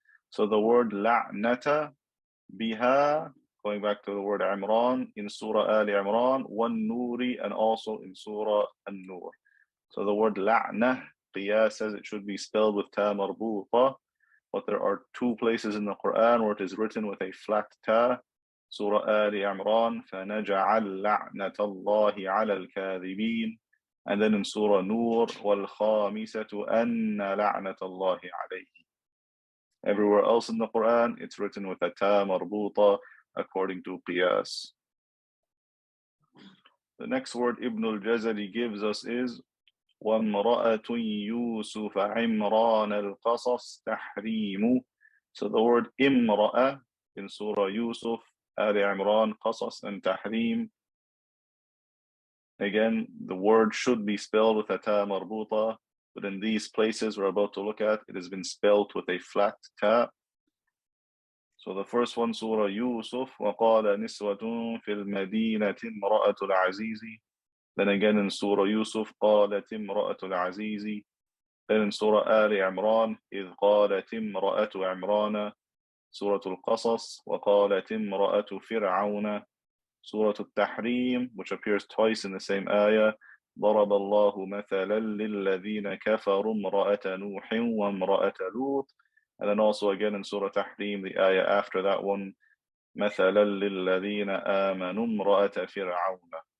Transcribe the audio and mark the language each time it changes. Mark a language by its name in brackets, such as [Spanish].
[English] So the word لَعْنَةَ biha, going back to the word Imran in Surah Ali Imran, وَالنُّورِ, and also in Surah An-Nur. So the word la'nah, qiyas says it should be spelled with ta marbuta, but there are two places in the Quran where it is written with a flat ta. Surah Ali Imran, [Arabic] فَنَجَعَلْ لَعْنَةَ اللَّهِ عَلَى الْكَاذِبِينَ. [English] And then in Surah Nur, [Arabic] وَالْخَامِسَةُ أَنَّ لَعْنَةَ اللَّهِ عَلَيْهِ. [English] Everywhere else in the Quran, it's written with a ta marbuta according to qiyas. The next word Ibn al-Jazari gives us is [Arabic] وَامْرَأَةٌ يُوسُفَ عِمْرَانَ الْقَصَصِ تَحْرِيمُ. [English] So the word imra'a in Surah Yusuf, Ali Imran, Qasas, and Tahrim. Again, the word should be spelled with a ta marbuta, but in these places we're about to look at, it has been spelled with a flat ta. So the first one, Surah Yusuf, [Arabic] وَقَالَ نِسْوَةٌ فِي الْمَدِينَةِ امْرَأَةُ الْعَزِيزِ. [English] Then again in Surah Yusuf, [Arabic] قَالَتِ امْرَأَةُ الْعَزِيزِ. [English] Then in Surah Ali Imran, [Arabic] إِذْ قَالَتِ امْرَأَةُ عِمْرَانَ. [English] Surah Al-Qasas, [Arabic] وَقَالَتِ امْرَأَةُ فِرْعَوْنَ. [English] Surah Al-Tahrim, which appears twice in the same ayah, [Arabic] ضرب الله مثلا للذين كفروا امرأة نوح وامرأة لوط. [English] And then also again in Surah Tahrim, the ayah after that one, [Arabic] مثلا للذين آمنوا امرأة فرعون.